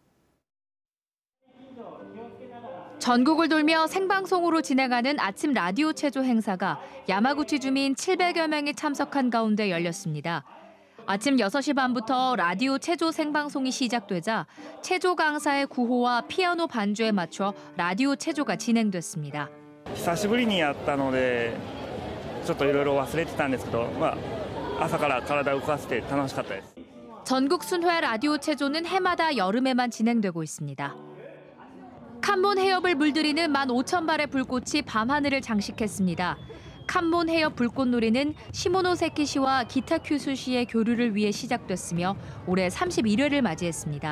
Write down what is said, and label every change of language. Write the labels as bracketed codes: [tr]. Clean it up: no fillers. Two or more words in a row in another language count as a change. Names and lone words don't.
[ko] 전국을 돌며 생방송으로 진행하는 아침 라디오 체조 행사가 야마구치 주민 700여 명이 참석한 가운데 열렸습니다. 아침 6시 반부터 라디오 체조 생방송이 시작되자 체조 강사의 구호와 피아노 반주에 맞춰 라디오 체조가 진행됐습니다. [ja] 久しぶりにやったのでちょっといろいろ忘れてたんですけど、朝から体を動かせて楽しかったです。 [ko] 전국 순회 라디오 체조는 해마다 여름에만 진행되고 있습니다. 칸몬 해협을 물들이는 15,000발의 불꽃이 밤하늘을 장식했습니다. 칸몬 해협 불꽃놀이는 시모노세키 씨와 기타 큐수 씨의 교류를 위해 시작됐으며 올해 31회를 맞이했습니다.